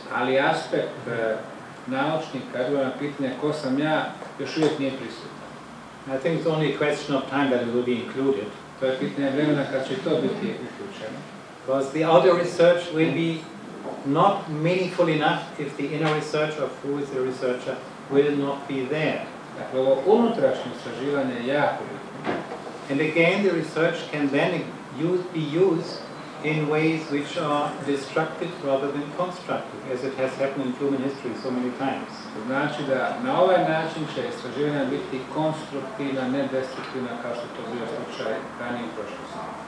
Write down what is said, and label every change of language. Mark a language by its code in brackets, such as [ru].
[bs] Ali aspekt naučnika, odgovor na pitanje ko sam ja, još uvijek nije prisutan. [en] I think it's only a question of time that it will be included. [bs] To je pitanje vremena kad će to biti uključeno. [en] Because the outer research will be not meaningful enough if the inner research of who is the researcher will not be there. [bs] Dakle, ovo unutrašnje istraživanje je jako bitno. [en] And again, the research can then be used in ways which are destructive rather than constructive, as it has happened in human history so many times. [bs] To znači da na ovaj način će istraživanja biti konstruktivna, ne destruktivna, kao što to bio slučaj ranije u prošlosti.